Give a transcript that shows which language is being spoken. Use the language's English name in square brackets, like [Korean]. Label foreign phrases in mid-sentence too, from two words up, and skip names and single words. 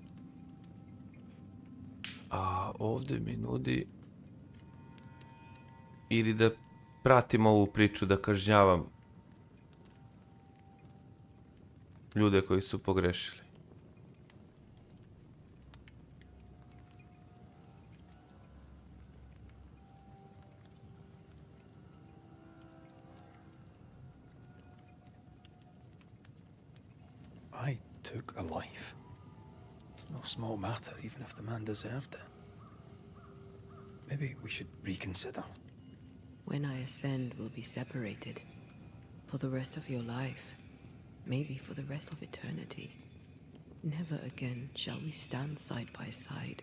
[Serbian] A ovdje mi nudi ili da pratim ovu priču, da kažnjavam ljude koji su pogrešili. [English] I took a life. It's no small matter, even if the man deserved it. Maybe we should reconsider. When I ascend, we'll be separated. For the rest of your life. Maybe for the rest of eternity. Never again shall we stand side by side.